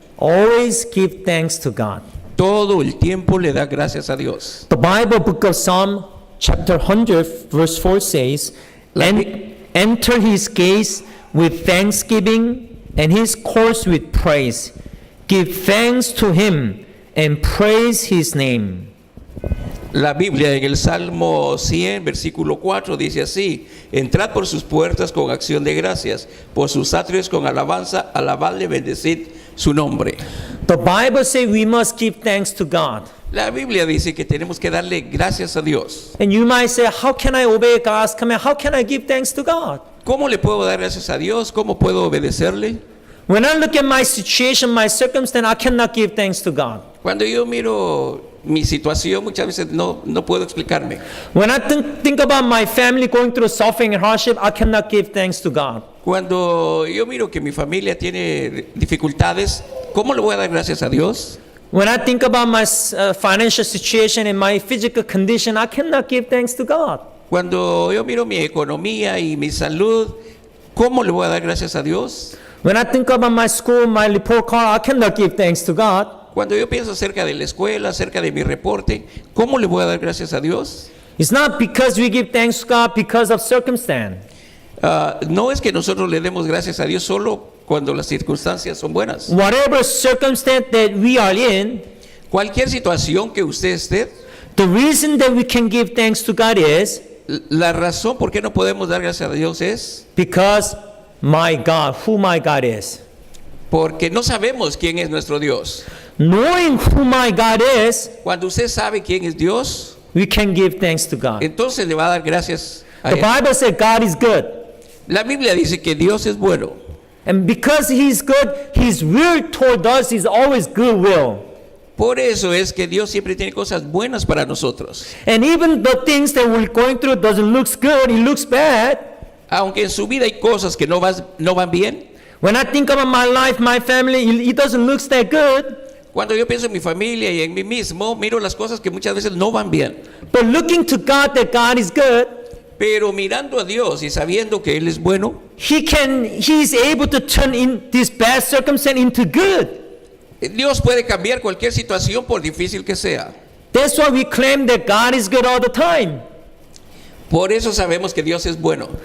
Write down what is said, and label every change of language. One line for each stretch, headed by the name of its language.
English: always give thanks to God.
Spanish: todo el tiempo le da gracias a Dios.
English: The Bible book of Psalm chapter 100 verse 4 says, enter his gates with thanksgiving and his courts with praise. Give thanks to him and praise his name.
Spanish: La Biblia en el Salmo 100, versículo 4 dice así: entrad por sus puertas con acción de gracias, por sus atrios con alabanza, alabadle, bendecid su nombre.
English: The Bible says we must give thanks to God.
Spanish: La Biblia dice que tenemos que darle gracias a Dios.
English: And you might say, how can I obey God's command? How can I give thanks to God?
Spanish: ¿Cómo le puedo dar gracias a Dios? ¿Cómo puedo obedecerle?
English: When I look at my situation, my circumstance, I cannot give thanks to God.
Spanish: Cuando yo miro mi situación, muchas veces no puedo explicarme.
English: When I think about my family going through suffering and hardship, I cannot give thanks to God.
Spanish: Cuando yo miro que mi familia tiene dificultades, ¿cómo le voy a dar gracias a Dios?
English: When I think about my financial situation and my physical condition, I cannot give thanks to God.
Spanish: Cuando yo miro mi economía y mi salud, ¿cómo le voy a dar gracias a Dios?
English: When I think about my school, my report card, I cannot give thanks to God.
Spanish: Cuando yo pienso acerca de la escuela, acerca de mi reporte, ¿cómo le voy a dar gracias a Dios?
English: It's not because we give thanks to God because of circumstance.
Spanish: No es que nosotros le demos gracias a Dios solo cuando las circunstancias son buenas.
English: Whatever circumstance that we are in,
Spanish: Cualquier situación que usted esté,
English: the reason that we can give thanks to God is
Spanish: la razón por qué no podemos dar gracias a Dios es
English: because my God, who my God is.
Spanish: porque no sabemos quién es nuestro Dios.
English: Knowing who my God is,
Spanish: Cuando usted sabe quién es Dios,
English: we can give thanks to God.
Spanish: entonces le va a dar gracias a
English: The
Spanish: Él.
English: Bible says God is good.
Spanish: La Biblia dice que Dios es bueno.
English: And because He's good, His will toward us is always good will.
Spanish: Por eso es que Dios siempre tiene cosas buenas para nosotros.
English: And even the things that we're going through doesn't look good, it looks bad.
Spanish: Aunque en su vida hay cosas que no van bien.
English: When I think about my life, my family, it doesn't look that good.
Spanish: Cuando yo pienso en mi familia y en mí mismo, miro las cosas que muchas veces no van bien.
English: But looking to God that God is good,
Spanish: Pero mirando a Dios y sabiendo que Él es bueno,
English: He's able to turn in this bad circumstance into good.
Spanish: Dios puede cambiar cualquier situación por difícil que sea.
English: That's why we claim that God is good all the time.
Spanish: Por eso sabemos que Dios es bueno.